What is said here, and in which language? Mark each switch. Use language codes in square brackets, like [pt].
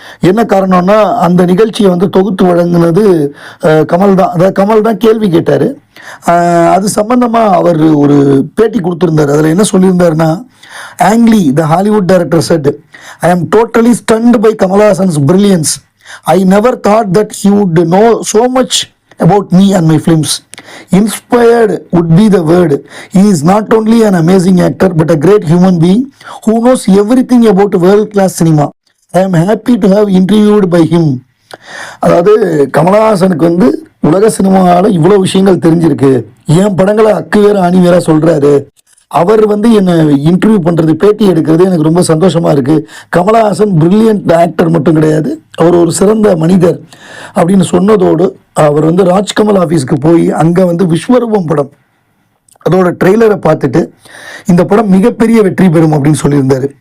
[ta] என்ன காரணம்னா, அந்த நிகழ்ச்சியை வந்து தொகுத்து வழங்கினது கமல் தான். அதாவது கமல் தான் கேள்வி கேட்டார். அது சம்பந்தமாக அவர் ஒரு பேட்டி கொடுத்துருந்தார். அதில் என்ன சொல்லியிருந்தாருன்னா, [en] ஆங் லீ, த Hollywood director set, ஐ ஆம் totally stunt by கமலஹாசன்ஸ் brilliance. I never thought that he would know so much about me and my films. Inspired would be the word. He is not only an amazing actor but a great human being who knows everything about world-class cinema. I am happy to have interviewed by him. [ta] அதாவது கமலஹாசனுக்கு வந்து உலக சினிமாவில் இவ்வளோ விஷயங்கள் தெரிஞ்சிருக்கு, என் படங்களை அக்கு வேற ஆணி வேற சொல்கிறாரு, அவர் வந்து என்னை இன்டர்வியூ பண்ணுறது, பேட்டி எடுக்கிறது எனக்கு ரொம்ப சந்தோஷமாக இருக்குது. கமலஹாசன் பிரில்லியன்ட் ஆக்டர் மட்டும் கிடையாது, அவர் ஒரு சிறந்த மனிதர் அப்படின்னு சொன்னதோடு அவர் வந்து ராஜ்கமல் ஆஃபீஸ்க்கு போய் அங்கே வந்து விஸ்வரூபம் படம் அதோட ட்ரெய்லரை பார்த்துட்டு இந்த படம் மிகப்பெரிய வெற்றி பெறும் அப்படின்னு சொல்லியிருந்தார்.